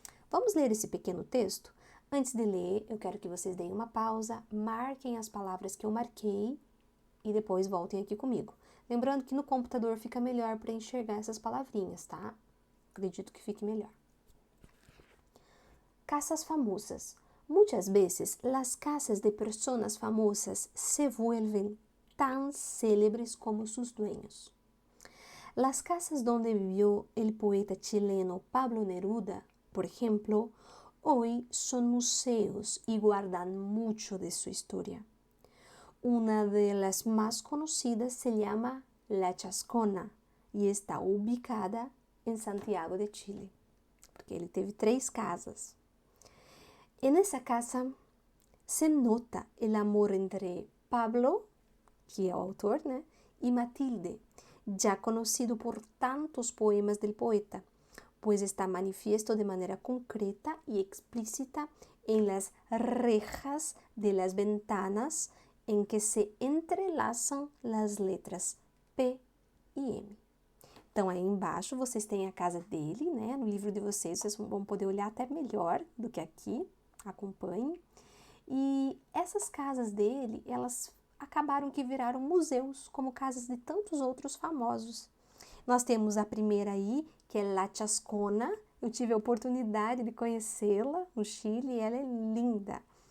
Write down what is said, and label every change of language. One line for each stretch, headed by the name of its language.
Portuguese: Vamos ler esse pequeno texto? Antes de ler, eu quero que vocês deem uma pausa, marquem as palavras que eu marquei e depois voltem aqui comigo. Lembrando que no computador fica melhor para enxergar essas palavrinhas, tá? Acredito que fique melhor.
Spanish: Casas famosas. Muchas veces las casas de personas famosas se vuelven tan célebres como sus dueños. Las casas donde vivió el poeta chileno Pablo Neruda, por ejemplo, hoy son museos y guardan mucho de su historia. Una de las más conocidas se llama La Chascona y está ubicada en Santiago de Chile,
Portuguese: porque ele teve 3 casas.
Spanish: En esa casa se nota el amor entre Pablo,
Portuguese: que é o autor, né,
Spanish: y Matilde, ya conocido por tantos poemas del poeta, pues está manifiesto de manera concreta y explícita en las rejas de las ventanas en que se entrelazam las letras P e M.
Portuguese: Então, aí embaixo vocês têm a casa dele, né? No livro de vocês vão poder olhar até melhor do que aqui, acompanhem. E essas casas dele, elas acabaram que viraram museus, como casas de tantos outros famosos. Nós temos a primeira aí, que é La Chascona. Eu tive a oportunidade de conhecê-la no Chile e ela é linda.